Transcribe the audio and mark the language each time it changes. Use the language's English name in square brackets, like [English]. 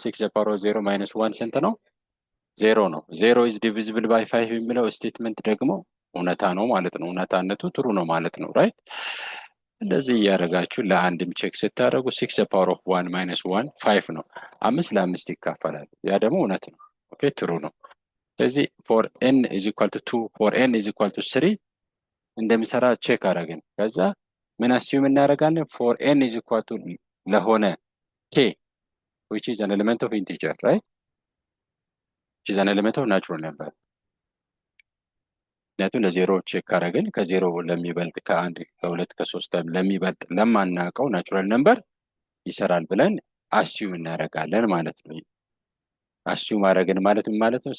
[English] 6 the power of 0 minus 1 [Amharic] ስንት ነው? 0 ነው። [English] 0 is divisible by 5 [Amharic] የሚለው ስቴትመንት ደግሞ እውነታ ነው ማለት ነው። እውነታነቱ ትሩ ነው ማለት ነው። ራይት እንደዚህ እያደረጋችሁ ለአንድም ቼክ ስታደርጉ 6 the power of 1 minus 1 5 ነው። 5 ለ5 ይካፈላል። ያ ደግሞ እውነት ነው። ኦኬ ትሩ ነው። ስለዚህ [English] for n is equal to 2 for n is equal to 3 [Amharic] እንደሚሰራ ቼክ አደረግን። ከዛ ምን አስዩም እናደርጋለን? [English] for n is equal to ለሆነ k which is an element of integer, right? which is an element of natural number [Amharic] ምክንያቱም ለዜሮ ቼክ ካደረግን ከዜሮ ለሚበልጥ ከአንድ ከሁለት ከሶስት ለሚበልጥ ለማናውቀው ናቹራል ነምበር ይሰራል ብለን አስዩም እናደርጋለን ማለት ነው። አስዩም አደረግን ማለት ምን ማለት ነው?